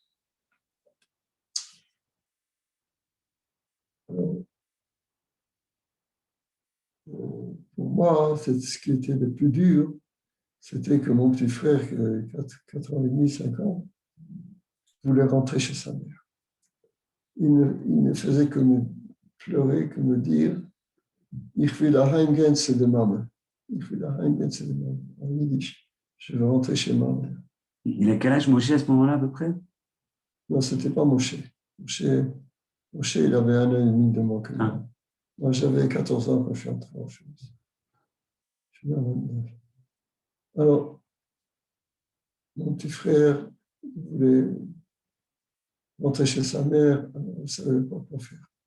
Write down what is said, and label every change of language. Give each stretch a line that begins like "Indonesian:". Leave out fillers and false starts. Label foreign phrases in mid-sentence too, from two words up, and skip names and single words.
French: Alors, pour moi, ce qui était le plus dur, c'était que mon petit frère, 4 ans et demi, 5 ans, voulait rentrer chez sa mère. Il ne faisait que me pleurer, que me dire «
German: Ich will daheim gehen zu der Mama ». « Ich will daheim gehen zu der Mama ».
French: En yiddish, je veux rentrer chez ma mère. Il a quel âge Moshe à ce moment-là à peu près? Non, ce n'était pas Moshe. Moshe, il avait 1 an et demi de moins que moi. Moi, j'avais 14 ans quand je suis entré en Auschwitz. Je suis à 29. Alors, mon petit frère voulait rentrer chez sa mère, on ne savait pas quoi faire.